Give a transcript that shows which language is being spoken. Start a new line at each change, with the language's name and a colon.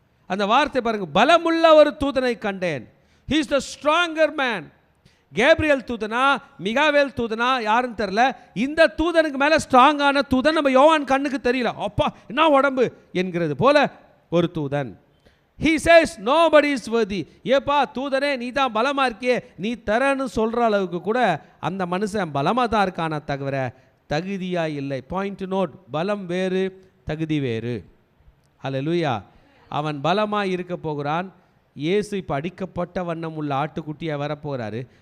Tamil: அந்த வார்த்தை பாருங்க, பலமுள்ள ஒரு தூதனை கண்டேன்.
English: He is the stronger man.
Tamil: Gabriel தூதனா மிகாவேல் தூதனா யாருன்னு தெரில, இந்த தூதனுக்கு மேலே ஸ்ட்ராங்கான தூதன் நம்ம யோவான் கண்ணுக்கு தெரியல. அப்பா என்ன உடம்பு என்கிறது போல ஒரு தூதன்.
English: He says nobody is worthy.
Tamil: ஏப்பா தூதனே நீ தான் பலமாக இருக்கியே, நீ தரன்னு சொல்கிற அளவுக்கு கூட அந்த மனுஷன் பலமாக தான் இருக்கான தவிர தகுதியாக இல்லை. பாயிண்ட் நோட், பலம் வேறு தகுதி வேறு. ஹல்லேலூயா. அவன் பலமாக இருக்க போகிறான். இயேசு இப்போ அடிக்கப்பட்ட வண்ணம் உள்ள ஆட்டுக்குட்டியாக வரப்போகிறாரு.